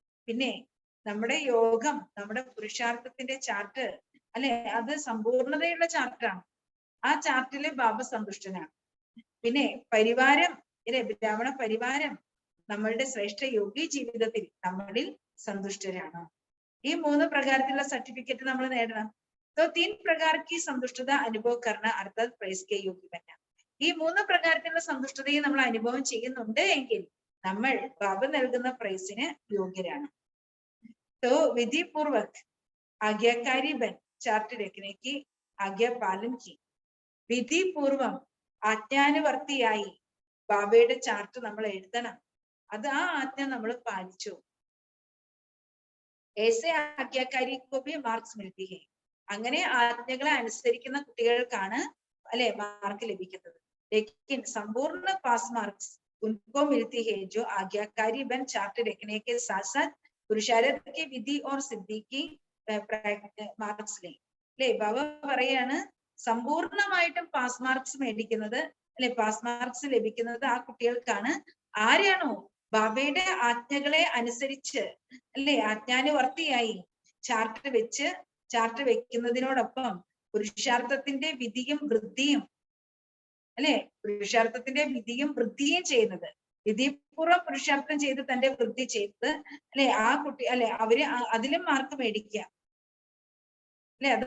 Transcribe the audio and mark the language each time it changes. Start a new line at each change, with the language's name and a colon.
Malayalam: പിന്നെ നമ്മുടെ യോഗം, നമ്മുടെ പുരുഷാർത്ഥത്തിന്റെ ചാർട്ട് അല്ലെ, അത് സമ്പൂർണതയുള്ള ചാർട്ടാണ്. ആ ചാർട്ടില് ബാബ സന്തുഷ്ടനാണ്. പിന്നെ പരിവാരം അല്ലെ, ബ്രാഹ്മണ പരിവാരം നമ്മളുടെ ശ്രേഷ്ഠ യോഗി ജീവിതത്തിൽ നമ്മളിൽ സന്തുഷ്ടരാണ്. ഈ 3 പ്രകാരത്തിലുള്ള സർട്ടിഫിക്കറ്റ് നമ്മൾ നേടണം.
Hindi: तो 3 प्रकार की സന്തുഷ്ടത അനുഭവം करना अर्थात प्रैस के योग्य बनना.
Malayalam: ഈ 3 പ്രകാരത്തിലുള്ള സന്തുഷ്ടതയെ നമ്മൾ അനുഭവം ചെയ്യുന്നുണ്ട് എങ്കിൽ നമ്മൾ ബാബ നൽകുന്ന പ്രൈസിന് യോഗ്യരാണ്.
Hindi: तो विधि पूर्वक आज्ञाकारी बन चार्ट रखने की आज्ञा पालन की.
Malayalam: വിധി പൂർവം ആജ്ഞാനുവർത്തിയായി ബാബയുടെ ചാർട്ട് നമ്മൾ എഴുതണം. അത് ആ ആജ്ഞ നമ്മൾ പാലിച്ചു.
Hindi: ऐसे आज्ञाकारी को भी मार्क्स मिलती है.
Malayalam: അങ്ങനെ ആജ്ഞകളെ അനുസരിക്കുന്ന കുട്ടികൾക്കാണ് അല്ലെ മാർക്ക് ലഭിക്കുന്നത്.
Hindi: लेकिन संपूर्ण पास मार्क्स उनको मिलती है जो आज्ञाकारी बन चार्ट रखने के साथ साथ पुरुषार्थ की विधि और सिद्धि की मार्क्स ले.
Malayalam: അല്ലെ ബാബ പറയാണ് സമ്പൂർണമായിട്ടും പാസ് മാർക്സ് മേടിക്കുന്നത് അല്ലെ, പാസ് മാർക്സ് ലഭിക്കുന്നത് ആ കുട്ടികൾക്കാണ്. ആരാണോ ബാബയുടെ ആജ്ഞകളെ അനുസരിച്ച് അല്ലെ ആജ്ഞാനുവർത്തിയായി ചാർട്ട് വെക്കുന്നതിനോടൊപ്പം പുരുഷാർത്ഥത്തിന്റെ വിധിയും വൃദ്ധിയും അല്ലെ, പുരുഷാർത്ഥത്തിന്റെ വിധിയും വൃദ്ധിയും ചെയ്യുന്നത്, വിധിപൂർവ്വം പുരുഷാർത്ഥം ചെയ്ത് തന്റെ വൃദ്ധി ചെയ്ത് അല്ലെ ആ കുട്ടി അല്ലെ അവര് അതിലും മാർക്ക് മേടിക്കുക അല്ലെ.